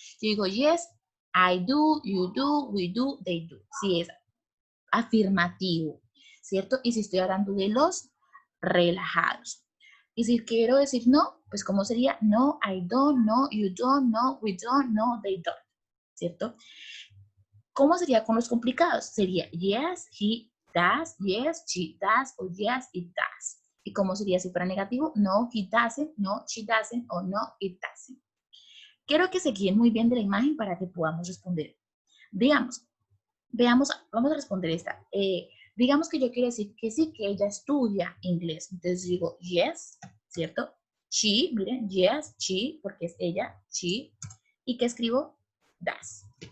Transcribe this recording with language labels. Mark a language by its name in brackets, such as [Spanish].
[Spanish] Yo digo, [English] yes, I do, you do, we do, they do. [Spanish] Si es afirmativo, ¿cierto? Y si estoy hablando de los relajados. Y si quiero decir no, pues ¿cómo sería? [English] No, I don't, no, you don't, no, we don't, no, they don't, [Spanish] ¿cierto? ¿Cómo sería con los complicados? Sería [English] yes, he does, yes, she does, o yes, it does. [Spanish] ¿Y cómo sería si fuera negativo? [English] No, he doesn't, no, she doesn't, o no, it doesn't. [Spanish] Quiero que se guíen muy bien de la imagen para que podamos responder. Veamos, vamos a responder esta. Digamos que yo quiero decir que sí, que ella estudia inglés. Entonces digo [English] yes, [Spanish] ¿cierto? [English] She, [Spanish] miren, [English] yes, she, [Spanish] porque es ella, [English] she. [Spanish] ¿Y qué escribo? [English] Does.